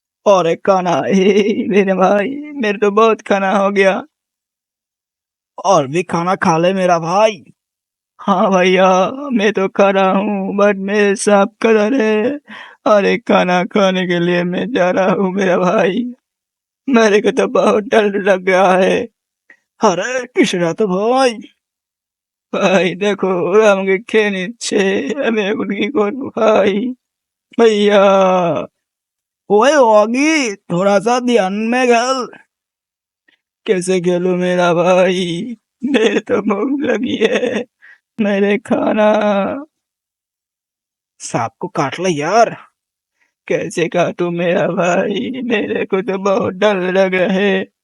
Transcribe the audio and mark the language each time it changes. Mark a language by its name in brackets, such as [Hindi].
[Hindi] और एक खाना मेरे भाई, मेरे तो बहुत खाना हो गया, और भी खाना खा ले मेरा भाई। हाँ भैया, मैं तो खा रहा हूँ बट मेरे सांप कदर है, और एक खाना खाने के लिए मैं जा रहा हूँ मेरा भाई। मेरे को तो बहुत डर लग रहा है। अरे किसरा तो भाई, [Bangla] ভাই দেখো ওরা আমাকে খেয়ে নিচ্ছে, আমি এখন কি করবো ভাই? [Hindi] भैया ओए ऑगी, थोड़ा सा ध्यान में खेल। कैसे खेलूं मेरा भाई, मेरे तो भूख लगी है, मेरे खाना। सांप को काट ले यार। कैसे काटूं मेरा भाई, मेरे को तो बहुत डर लग रहा है।